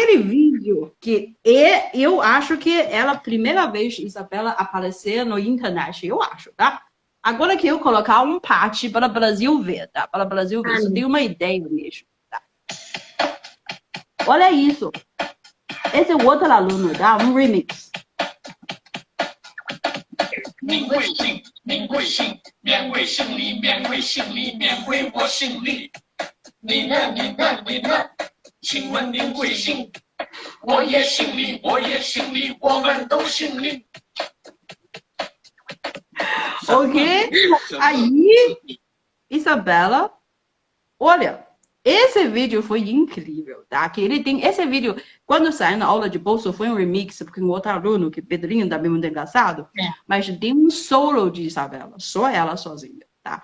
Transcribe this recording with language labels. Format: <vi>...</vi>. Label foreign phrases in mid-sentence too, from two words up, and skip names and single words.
<pt>Aquele vídeo que eu acho que ela, primeira vez, Isabela, aparecer no internet, eu acho, tá? Agora que eu colocar um parte para o Brasil ver, tá? Para o Brasil ver, você tem uma ideia mesmo. Olha isso. Esse é outro aluno, tá? Um remix.</pt> <zh>您贵姓？您贵姓？免贵姓李，免贵姓李，免贵我姓李。你呢？你呢？你呢？请问您贵姓？我也姓李，我也姓李，我们都姓李。</zh> <pt>Ok? Aí, Isabela, olha, esse vídeo foi incrível, tá? Que ele tem esse vídeo, quando saiu na aula de bolso, foi um remix, porque um outro aluno, que Pedrinho também muito engraçado, mas tem um solo de Isabela, só ela sozinha, tá?</pt>